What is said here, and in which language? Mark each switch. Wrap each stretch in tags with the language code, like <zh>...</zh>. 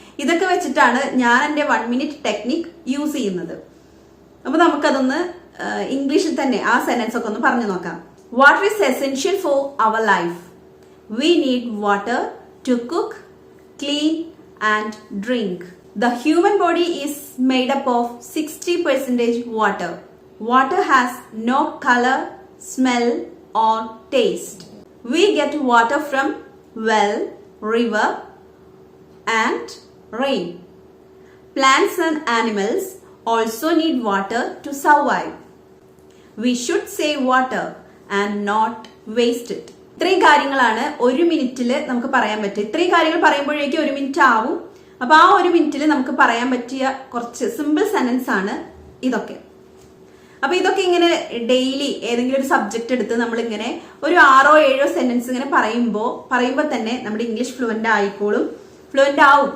<ml>ഇതൊക്കെ വെച്ചിട്ടാണ് ഞാൻ എന്റെ 1 മിനിറ്റ് ടെക്നിക് യൂസ് ചെയ്യുന്നത്. അപ്പൊ നമുക്കതൊന്ന് ഇംഗ്ലീഷിൽ തന്നെ ആ സെന്റൻസ് ഒക്കെ ഒന്ന് പറഞ്ഞു നോക്കാം.</ml> <en>Water is essential for our life. We need water to cook, clean and drink. The human body is made up of 60% water. Water has no color, smell or taste. We get water from well, river and rain. Plants and animals also need water to survive. We should save water and not waste it.</en> <ml>ഇത്രയും കാര്യങ്ങളാണ് 1 മിനിറ്റിൽ നമുക്ക് പറയാൻ പറ്റുക. ഇത്രയും കാര്യങ്ങൾ പറയുമ്പോഴേക്കും 1 minute ആവും. അപ്പൊ ആ 1 മിനിറ്റിൽ നമുക്ക് പറയാൻ പറ്റിയ കുറച്ച് സിമ്പിൾ സെന്റൻസ് ആണ് ഇതൊക്കെ. അപ്പൊ ഇതൊക്കെ ഇങ്ങനെ ഡെയിലി ഏതെങ്കിലും ഒരു സബ്ജക്ട് എടുത്ത് നമ്മൾ ഇങ്ങനെ ഒരു 6-7 സെന്റൻസ് ഇങ്ങനെ പറയുമ്പോൾ തന്നെ നമ്മുടെ ഇംഗ്ലീഷ് ഫ്ലുവന്റ് ആവും.</ml>